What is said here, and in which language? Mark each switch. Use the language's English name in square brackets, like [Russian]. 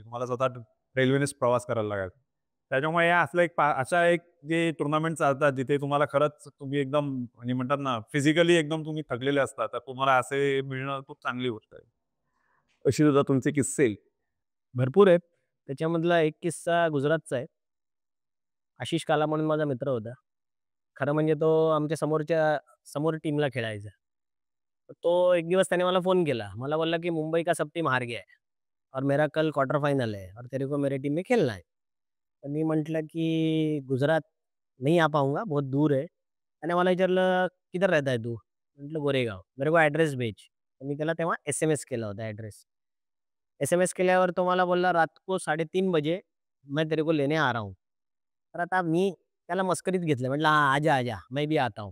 [Marathi] तुम्हाला स्वतः रेल्वेनेच प्रवास करायला लागायचा. त्याच्यामुळे हे असलं एक अशा एक जे टुर्नामेंट चालतात, जिथे तुम्हाला खरंच तुम्ही एकदम म्हणजे म्हणतात ना, फिजिकली एकदम तुम्ही थकलेले असता, तर तुम्हाला असे मिळणं खूप चांगली गोष्ट आहे. अशी सुद्धा तुमचे किस्से. भरपूर आहेत. त्याच्यामधला एक किस्सा गुजरातचा आहे. आशिष काला म्हणून माझा मित्र होता. खरं म्हणजे तो आमच्या समोर टीमला खेळायचा. तर तो एक दिवस त्याने मला फोन केला. मला बोलला, की [Hindi] "मुंबई का सब टीम हार गया है और मेरा कल क्वार्टर फाइनल है और तेरे को मेरी टीम में खेलना है." [Marathi] तर मी म्हटलं, की [Hindi] "गुजरात नहीं आ पाऊंगा, बहुत दूर है." [Marathi] त्याने मला विचारलं, [Hindi] "किधर रहता है तू?" [Marathi] म्हटलं, [Hindi] "गोरेगाव." "मेरे को ॲड्रेस भेज." [Marathi] तर मी त्याला तेव्हा एस-एम-एस केला होता ॲड्रेस. एस-एम-एस केल्यावर तो मला बोलला, [Hindi] "रात को 3:30 बजे मैं तेरे को लेने आ रहा हूँ." [Marathi] तर आता मी त्याला मस्करीत घेतलं. म्हटलं, [Hindi] "हां, आजा, आजा, मैं भी आता हूँ."